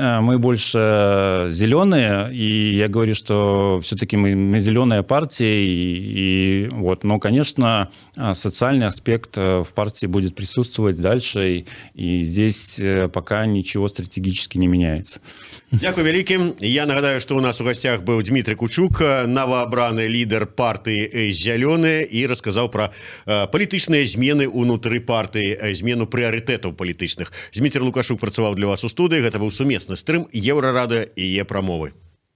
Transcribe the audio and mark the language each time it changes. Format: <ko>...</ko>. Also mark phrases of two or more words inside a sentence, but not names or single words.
<ru>Мы больше зеленые, и я говорю, что все-таки мы зеленая партия, и вот, но, конечно, социальный аспект в партии будет присутствовать дальше, и здесь пока ничего стратегически не меняется.</ru> <be>Дякую вялікім. Я нагадаю, што ў нас у гасцях быў Дмітрый Кучук, новоабраны лідар партыі «Зялёныя», і расказаў пра палітычныя змены ўнутры партыі, змену прыярытэтаў палітычных. Зміцер Лукашук працаваў для вас у студыі. Гэта быў сумесны стрым Еўрарадыё і Е-прамовы.</be>